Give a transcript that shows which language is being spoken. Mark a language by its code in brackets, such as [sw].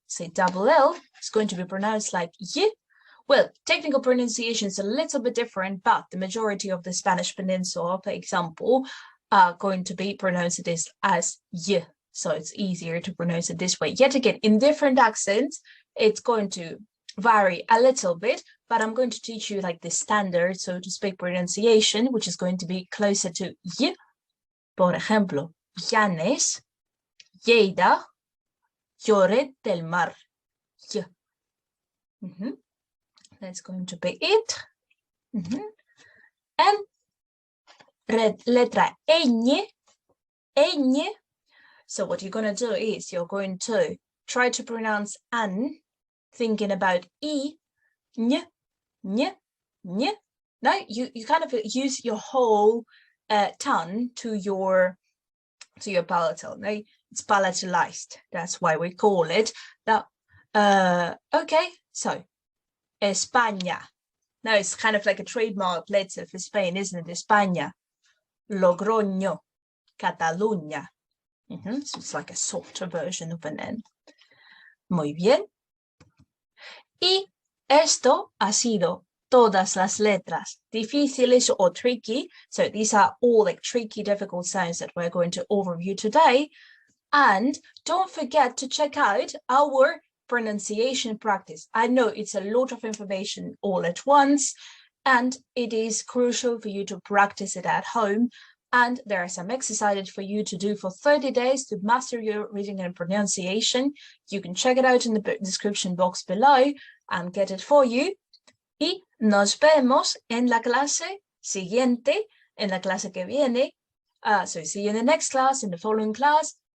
[en] Say double L, it's going to be pronounced like Y. Well, technical pronunciation is a little bit different, but the majority of the Spanish Peninsula, for example, are going to be pronounced as Y. So it's easier to pronounce it this way. Yet again, in different accents, it's going to vary a little bit, but I'm going to teach you like the standard, so to speak, pronunciation, which is going to be closer to Y. [es] Por ejemplo, Llanes, Lleida, Lloret del Mar. Y. [en] That's going to be it. And letra ñ. So what you're going to do is you're going to try to pronounce an, thinking about I, ñ. Now you kind of use your whole tongue to your palatal. Now it's palatalized. That's why we call it that. Okay, so España. Now it's kind of like a trademark letter for Spain, isn't it? España, Logroño, Cataluña. So it's like a softer version of an N. [es] Muy bien. Y esto ha sido todas las letras difíciles or tricky. [en] So these are all like tricky, difficult sounds that we're going to overview today. And don't forget to check out our pronunciation practice. I know it's a lot of information all at once, and it is crucial for you to practice it at home. And there are some exercises for you to do for 30 days to master your reading and pronunciation. You can check it out in the description box below and get it for you. [es] Y nos vemos en la clase siguiente, en la clase que viene. [en] So see you in the next class, in the following class.